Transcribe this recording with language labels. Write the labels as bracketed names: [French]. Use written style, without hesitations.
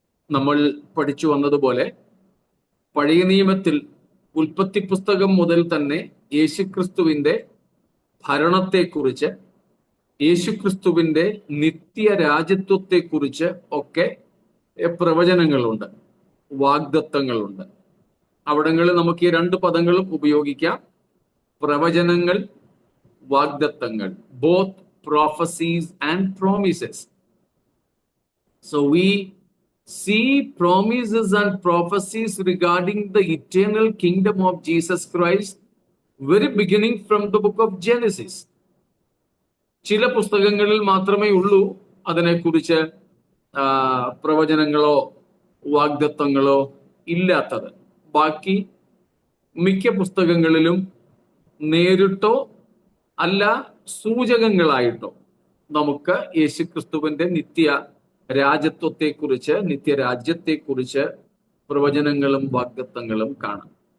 [Malayalam] നമ്മൾ പഠിച്ചു വന്നതുപോലെ പഴയ നിയമത്തിൽ ഉൽപ്പത്തി പുസ്തകം മുതൽ തന്നെ യേശുക്രിസ്തുവിന്റെ ഭരണത്തെക്കുറിച്ച്, യേശുക്രിസ്തുവിന്റെ നിത്യരാജ്യത്വത്തെക്കുറിച്ച് ഒക്കെ പ്രവചനങ്ങളുണ്ട്, വാഗ്ദത്തങ്ങളുണ്ട്. അവിടങ്ങളിൽ നമുക്ക് ഈ 2 പദങ്ങളും ഉപയോഗിക്കാം: പ്രവചനങ്ങൾ, വാഗ്ദത്തങ്ങൾ. [English] Both prophecies and promises. So we see promises and prophecies regarding the eternal kingdom of Jesus Christ very beginning from the book of Genesis. [Malayalam] ചില പുസ്തകങ്ങളിൽ മാത്രമേ ഉള്ളൂ അതിനെക്കുറിച്ച് പ്രവചനങ്ങളോ വാഗ്ദത്തങ്ങളോ ഇല്ലാത്തത്. ബാക്കി മിക്ക പുസ്തകങ്ങളിലും നേരിട്ടോ അല്ല സൂചകങ്ങളായിട്ടോ നമുക്ക് യേശുക്രിസ്തുവിന്റെ നിത്യരാജ്യത്വത്തെക്കുറിച്ച് പ്രവചനങ്ങളും വാഗ്ദത്തങ്ങളും കാണാം.